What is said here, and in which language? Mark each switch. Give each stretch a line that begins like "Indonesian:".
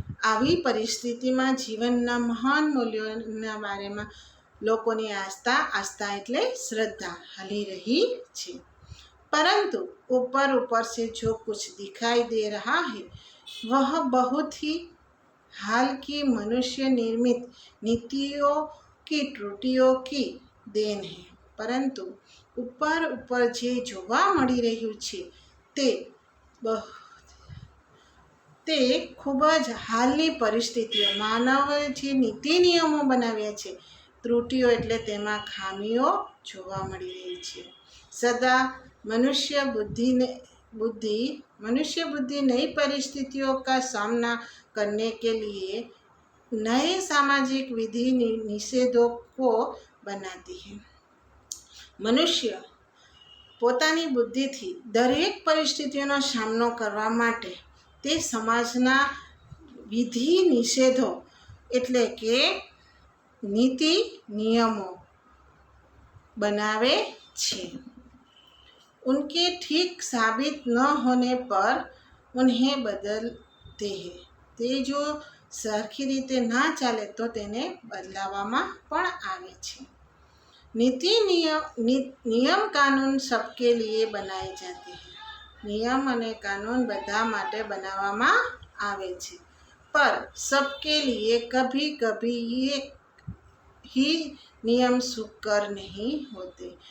Gujarati: આવી પરિસ્થિતિમાં જીવનના મહાન મૂલ્યોના બારેમાં લોકોની આસ્થા એટલે શ્રદ્ધા હલી રહી છે।
Hindi: परंतु ऊपर ऊपर से जो कुछ दिखाई दे रहा है वह बहुत ही हाल की मनुष्य निर्मित नीतियों की त्रुटियों की देन है। परंतु ऊपर ऊपर
Gujarati: जे जोवा मળી રહ્યું છે તે ખૂબ જ હાલની પરિસ્થિતિઓ માનવ જે નીતિ નિયમો બનાવ્યા છે ત્રુટિઓ એટલે તેમાં ખામીઓ જોવા મળી રહી છે।
Hindi: सदा मनुष्य बुद्धि नई परिस्थितियों का सामना करने के लिए नए सामाजिक विधि निषेधों को बनाती है।
Gujarati: मनुष्य પોતાની બુદ્ધિથી દરેક પરિસ્થિતિઓનો સામનો કરવા માટે તે સમાજના વિધિ નિષેધો એટલે કે નીતિ નિયમો બનાવે છે।
Hindi: उनके ठीक साबित न होने पर उन्हें बदलते हैं।
Gujarati: તે જો સરખી રીતે ના ચાલે તો તેને બદલાવવામાં પણ આવે છે।
Hindi: नीति नियम कानून सबके लिए बनाए जाते हैं।
Gujarati: नियम अने कानून बधा माटे बनाववामां आवे छे,
Hindi: पर सबके लिए कभी कभी ये ही नियम सुकर नहीं होते।